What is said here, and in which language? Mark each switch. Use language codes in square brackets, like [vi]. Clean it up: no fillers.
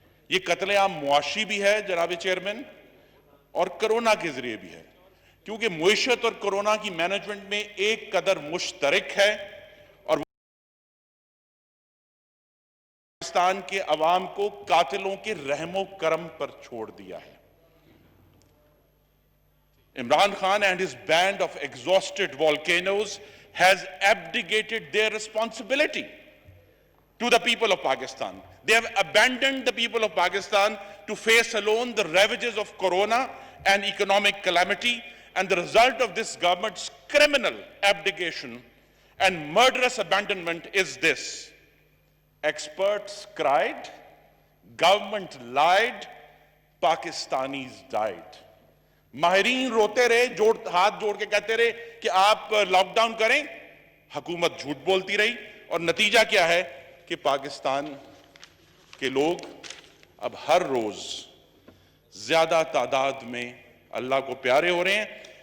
[ur] یہ قتل عام معاشی بھی ہے جناب چیئرمین، اور کرونا کے ذریعے بھی ہے، کیونکہ معیشت اور کرونا کی مینجمنٹ میں ایک قدر مشترک ہے، اور پاکستان کے عوام کو قاتلوں کے رحم و کرم پر چھوڑ دیا ہے. [en] Imran Khan and his band of exhausted volcanoes has abdicated their responsibility to the people of Pakistan. They have abandoned the people of Pakistan to face alone the ravages of corona and economic calamity, and the result of this government's criminal abdication and murderous abandonment is this. Experts cried, government lied, Pakistanis died. [ur] ماہرین روتے رہے، ہاتھ جوڑ کے کہتے رہے کہ آپ لاک ڈاؤن کریں، حکومت جھوٹ بولتی رہی، اور نتیجہ کیا ہے کہ پاکستان کے لوگ اب ہر روز زیادہ تعداد میں اللہ کو پیارے ہو رہے ہیں.